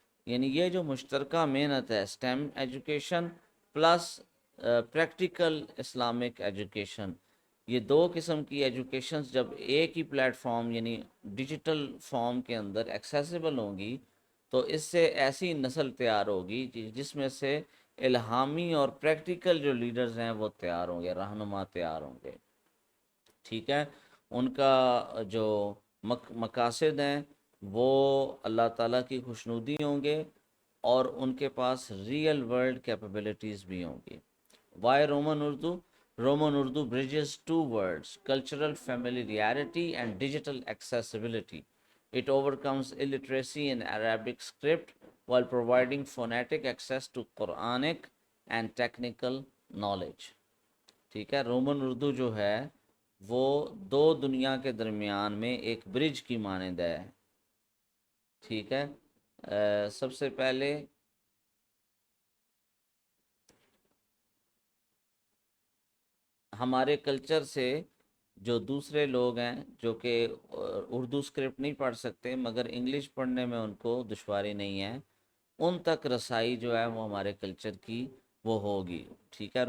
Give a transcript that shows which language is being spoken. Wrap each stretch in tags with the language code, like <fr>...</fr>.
<ur>یعنی یہ جو مشترکہ محنت ہے، esteem education plus practical Islamic education, یہ دو قسم کی ایجوکیشنز جب ایک ہی پلیٹ فارم یعنی ڈیجیٹل فارم کے اندر ایکسیسیبل ہوں گی، تو اس سے ایسی نسل تیار ہوگی جس میں سے الہامی اور پریکٹیکل جو لیڈرز ہیں وہ تیار ہوں گے، رہنما تیار ہوں گے، ٹھیک ہے. ان کا جو مقاصد ہیں وہ اللہ تعالیٰ کی خوشنودی ہوں گے، اور ان کے پاس ریئل ورلڈ کیپیبلٹیز بھی ہوں گی.</ur> <en>Why Roman Urdu? Roman Urdu bridges two worlds: cultural familiarity and digital accessibility. It overcomes illiteracy in Arabic script while providing phonetic access to Quranic and technical knowledge.</en> <ur>ٹھیک ہے، رومن اردو جو ہے وہ دو دنیا کے درمیان میں ایک برج کی مانند ہے، ٹھیک ہے. سب سے پہلے ہمارے کلچر سے جو دوسرے لوگ ہیں جو کہ اردو اسکرپٹ نہیں پڑھ سکتے مگر انگلش پڑھنے میں ان کو دشواری نہیں ہے، ان تک رسائی جو ہے وہ ہمارے کلچر کی وہ ہوگی، ٹھیک ہے.</ur>